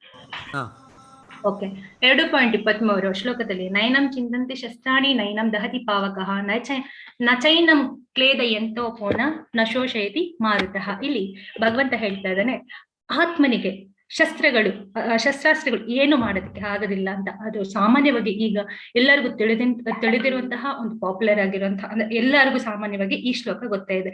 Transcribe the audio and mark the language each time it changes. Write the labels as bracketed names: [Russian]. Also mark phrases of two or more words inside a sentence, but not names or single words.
[Kannada] ಓಕೆ, 2.23 ಶ್ಲೋಕದಲ್ಲಿ [Sanskrit] ನೈನಂ ಚಿಂತಂತಿ ಶಸ್ತ್ರಾಣಿ ನೈನಂ ದಹತಿ ಪಾವಕಃ ನಚೈನಂ ಕ್ಲೇದಯಂತೋ ಪೂರ್ಣ ನ ಶೋಷಯತಿ ಮಾರುತಃ. [Kannada] ಇಲ್ಲಿ ಭಗವಂತ ಹೇಳ್ತಾ ಇದ್ದಾನೆ, ಆತ್ಮನಿಗೆ ಶಸ್ತ್ರಾಸ್ತ್ರಗಳು ಏನು ಮಾಡೋದಕ್ಕೆ ಆಗೋದಿಲ್ಲ ಅಂತ. ಅದು ಸಾಮಾನ್ಯವಾಗಿ ಈಗ ಎಲ್ಲರಿಗೂ ತಿಳಿದಿರುವಂತಹ ಒಂದು ಪಾಪ್ಯುಲರ್ ಆಗಿರುವಂತಹ, ಅಂದ್ರೆ ಎಲ್ಲರಿಗೂ ಸಾಮಾನ್ಯವಾಗಿ ಈ ಶ್ಲೋಕ ಗೊತ್ತೇ ಇದೆ.